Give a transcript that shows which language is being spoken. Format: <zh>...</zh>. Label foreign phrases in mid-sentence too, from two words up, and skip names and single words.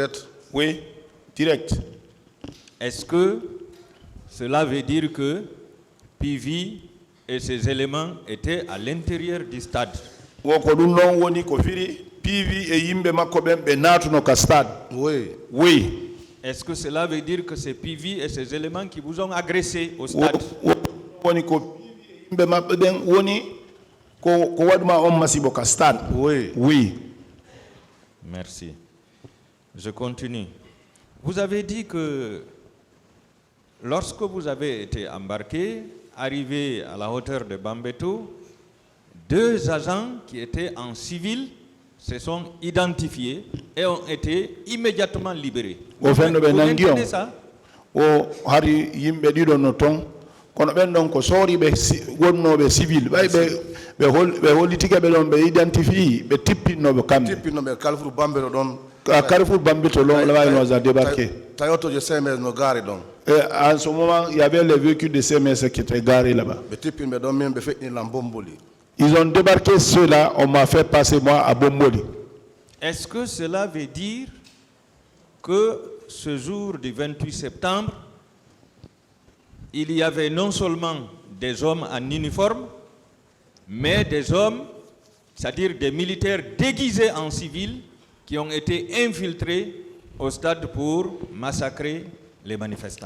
<fr>Oui, direct. Est-ce que cela veut dire que PV et ses éléments étaient à l'intérieur du stade.</fr> <ff>wo ko ɗum noon woni ko firi PV e yimɓe makko ɓen ɓe naatuno ka stade.</ff> <fr>Oui. Oui. Est-ce que cela veut dire que c'est PV et ses éléments qui vous ont agressé au stade? woni ko PV e yimɓe maɓɓe ɓen woni ko waɗuma on masibo ka stade. Oui. Oui. Merci. Je continue. Vous avez dit que lorsque vous avez été embarqué, arrivé à la hauteur de Bambeto, 2 agents qui étaient en civil se sont identifiés et ont été immédiatement libérés. Vous maintenez ça?</fr> <ff>O hari yimɓe ɗiɗo no toon kono ɓen ɗon ko sooriɓe wonnoɓe civil ɓay ɓe hollitike ɓe ɗon ɓe identifie ɓe tippinnoɓe kamɓe tippinnoɓe Carrefour Bambeto ɗon</ff> <fr>Carrefour Bambeto a débarqué.</fr> <ff>Toyota de CMS no gaari ɗon.</ff> <fr>Et en ce moment il y avait les véhicules de CMS qui étaient garés là-bas.</fr> <ff>ɓe tippinɓe ɗon min ɓe feƴƴinlan Bomboli.</ff> <fr>Ils ont débarqué ceux-là, on m'a fait passer moi à Bomboli. Est-ce que cela veut dire que ce jour du 28 septembre, il y avait non seulement des hommes en uniforme, mais des hommes, c'est-à-dire des militaires déguisés en civil, qui ont été infiltrés au stade pour massacrer les manifestants?</fr>